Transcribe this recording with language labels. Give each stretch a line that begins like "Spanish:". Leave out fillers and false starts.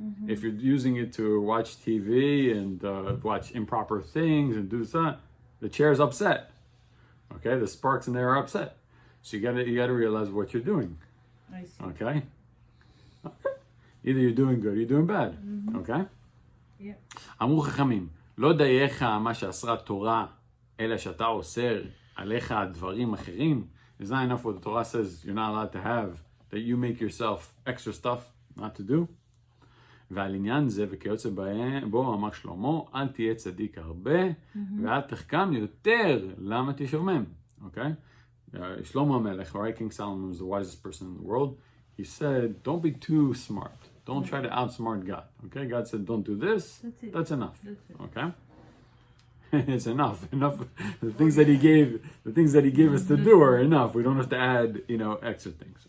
English: If you're using it to watch TV and watch improper things and do that, the chair is upset. Okay, the sparks in there are upset. So you gotta realize what you're doing. I see. Okay? Either you're doing good or you're doing bad. Okay? Yeah.
Hebrew: אמרו חכמים, לא דייך מה שאסרה תורה, אלא שאתה אוסר עליך דברים אחרים.
English: It's not enough what the Torah says you're not allowed to have, that you make yourself extra stuff not to do.
Hebrew: ועל עניין זה וכיוצא בו אמר שלמה, אל תהיה צדיק הרבה, ואל תחכם יותר, למה תשומם?
English: Okay? Shlomo HaMelech, right? King Solomon was the wisest person in the world. He said, don't be too smart. Don't try to outsmart God. Okay? God said, don't do this. That's it. That's enough. That's it. Okay? It's enough. Enough. The things that he gave us to do are enough. We don't have to add, extra things.